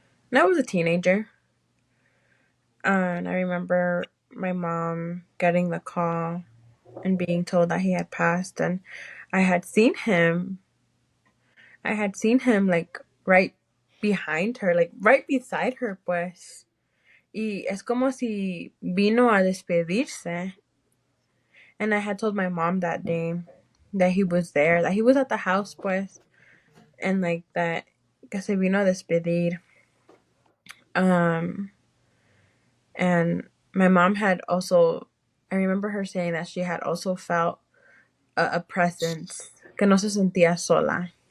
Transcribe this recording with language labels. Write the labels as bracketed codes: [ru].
[en] And I was a teenager, and I remember my mom getting the call and being told that he had passed, and I had seen him. I had seen him like right. behind her, like right beside her, pues. [es] Y es como si vino a despedirse. [en] And I had told my mom that day that he was there, that he was at the house, pues, and like that, [es] que se vino a despedir. [en] Um, and my mom had also, I remember her saying that she had also felt a presence, [es] que no se sentía sola.